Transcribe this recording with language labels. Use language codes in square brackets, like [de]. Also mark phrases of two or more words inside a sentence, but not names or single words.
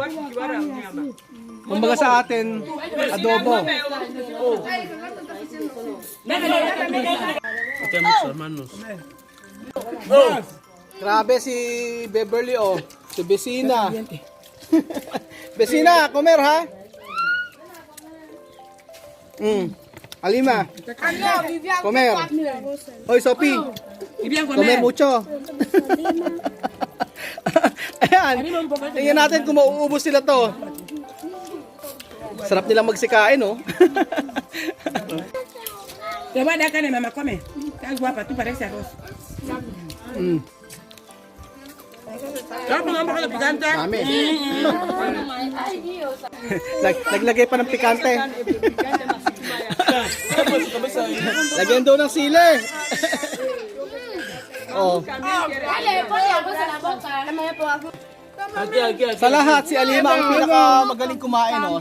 [tl] Kumbaga sa atin, adobo. Grabe si Beverly, oh. Si Besina. Besina, [es] comer ha? Alima. Comer. Hoy, Sophie. Comer mucho. [tl] Ayan. Tingnan natin kung mauubos sila to. Sarap nilang magsikain, oh. [es] Te voy a dar carne, mamá, come. Estás guapa, tú pareces arroz. Vamos a poner picante. [tl] Dami. Naglagay pa ng pikante. Lagyan daw ng sili. Oh. Sa lahat, si Alima ang pinaka magaling kumain, oh.